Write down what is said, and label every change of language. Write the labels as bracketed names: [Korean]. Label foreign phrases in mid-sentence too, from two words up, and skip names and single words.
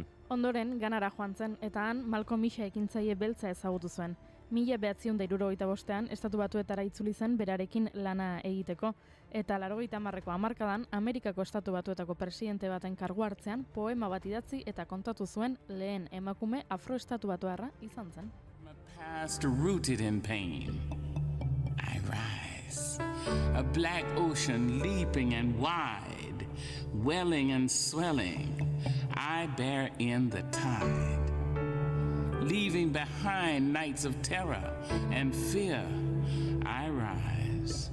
[Basque] Ondoren Ganara joan zen eta han Malcolm X ekintzaile beltza ezagutu zuen. 1975an Estatu Batuetara itzuli zen berarekin lana egiteko, eta 80ko hamarkadan Amerikako Estatu Batuetako presidente baten kargu hartzean poema bat idatzi eta kontatu zuen lehen emakume afroestatu batuarra izan zen. [English] Past rooted in pain, I rise, a black ocean leaping and wide, welling and swelling, I bear in the tide. Leaving behind nights of terror and fear, I rise.